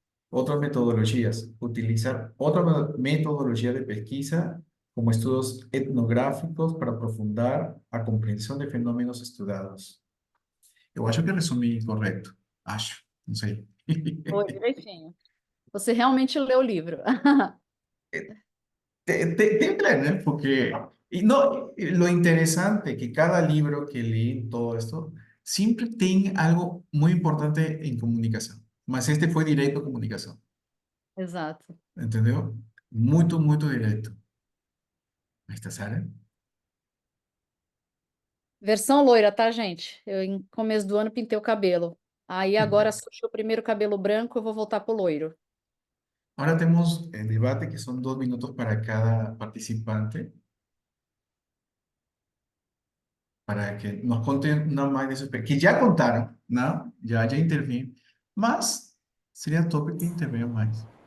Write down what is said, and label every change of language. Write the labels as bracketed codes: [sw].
[es] Otras metodologías. Utilizar otra metodología de pesquisa como estudios etnográficos para [pt] aprofundar a compreensão de fenômenos estudados. Eu acho que resumi correto. Acho, não sei. Foi direitinho. Você realmente leu o livro. [es] Tengo que leer, ¿no? Porque y no, y lo interesante que cada libro que leí en todo esto siempre tiene algo muy importante en comunicación. Mas este fue directo a comunicación, [pt] Exato. [es] ¿entendió? [pt] Muito, muito direto. [es] Ahí está, [pt] Sara. Versão loira, tá, gente? Eu, em começo do ano, pintei o cabelo. Aí agora surgiu o primeiro cabelo branco, eu vou voltar pro loiro. [es] Ahora tenemos el debate que son 2 minutos para cada participante para que nos conten una más de su que ya contaron, ¿no? Ya intervino, mas sería top que intervenga más.